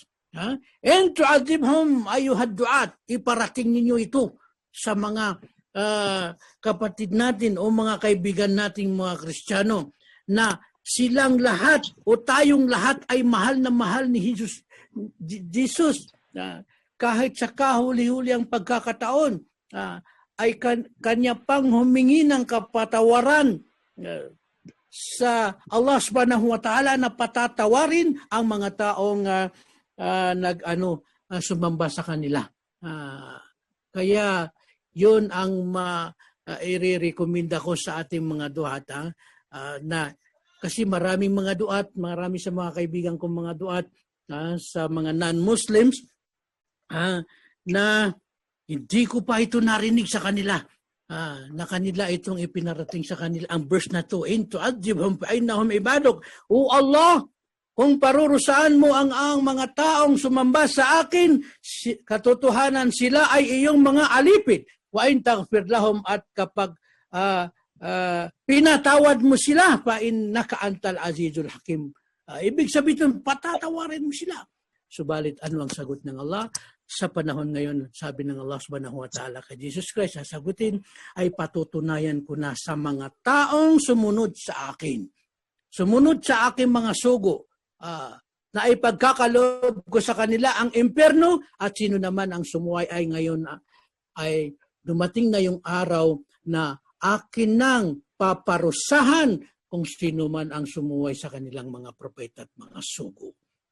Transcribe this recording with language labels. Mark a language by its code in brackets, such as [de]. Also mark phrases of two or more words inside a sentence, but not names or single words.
[ar] And tu'adhibhum ayyuhad du'at, [tl] iparating ninyo ito sa mga kapatid natin o mga kaibigan nating mga Kristiyano na silang lahat o tayong lahat ay mahal na mahal ni Jesus. Kahit sa kahuli-huli ang pagkakataon, ay kanya pang humingi ng kapatawaran sa Allah [ar] subhanahu wa ta'ala [tl] na patatawarin ang mga taong sumamba sa kanila. Kaya yun ang i-recommenda ko sa ating mga duat, na kasi maraming mga duat, marami sa mga kaibigan kong mga duat sa mga non-Muslims na hindi ko pa ito narinig sa kanila. Na kanila itong ipinarating sa kanila. [ar] Ang verse na to, in tu'adhibhum fa innahum ibaduk. [tl] O Allah, kung parurusaan mo ang mga taong sumamba sa akin, katotohanan sila ay iyong mga alipin. [ar] Wa in taghfir lahum, [tl] at kapag pinatawad mo sila, [ar] fa innaka antal azizul hakim. [tl] Ibig sabihin, patatawarin mo sila. Subalit, ano ang sagot ng Allah? Sa panahon ngayon, sabi ng Allah [ar] subhanahu wa ta'ala [tl] kay Jesus Christ, sasagutin ay patutunayan ko na sa mga taong sumunod sa akin. Sumunod sa aking mga sugo, na ipagkakaloob ko sa kanila ang impyerno, at sino naman ang sumuway ay ngayon ay dumating na yung araw na akin nang paparusahan kung sino man ang sumuway sa kanilang mga propeta at mga sugo.